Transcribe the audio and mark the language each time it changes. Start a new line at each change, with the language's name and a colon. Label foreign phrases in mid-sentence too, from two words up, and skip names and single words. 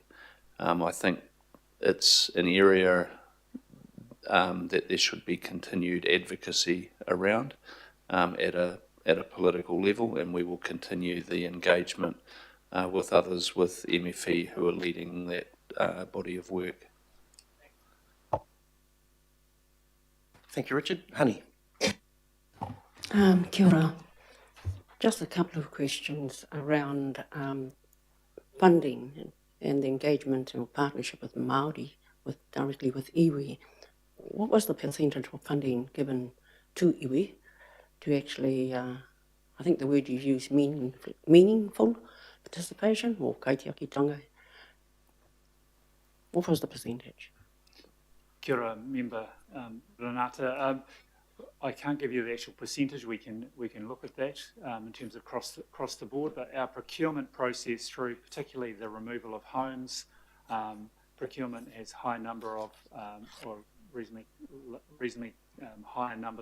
English: I think it's an area that there should be continued advocacy around at a political level, and we will continue the engagement with others, with MFE who are leading that body of work. Thank you, Richard. Honey.
Māori: Kia ora.
English: Just a couple of questions around funding and the engagement and partnership with Māori, directly with iwi. What was the percentage of funding given to iwi to actually, I think the word you used, meaningful participation or kaitiakitanga? What was the percentage?
Māori: Kia ora,
English: Member Renata. I can't give you the actual percentage. We can look at that in terms of across the board, but our procurement process through particularly the removal of homes, procurement has high number of, or reasonably higher number